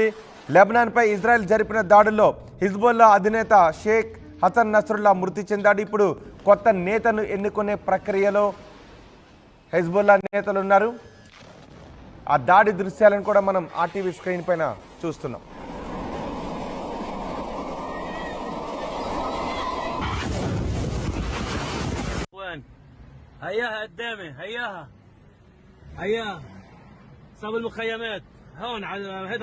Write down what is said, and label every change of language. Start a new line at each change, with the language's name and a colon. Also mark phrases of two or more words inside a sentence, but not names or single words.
Telugu: లెబనాన్పై ఇజ్రాయెల్ జరిపిన దాడుల్లో హిజ్బుల్లా అధినేత షేక్ హసన్ నస్రుల్లా మృతి చెందాడు. ఇప్పుడు కొత్త నేతను ఎన్నుకునే ప్రక్రియలో హిజ్బుల్లా నేతలు ఉన్నారు. ఆ దాడి దృశ్యాలను కూడా మనం ఆర్టీవీ స్క్రీన్ పైన చూస్తున్నాం.
Arabic: هياها قدامي هياها صاب المخيمات هون على هيدا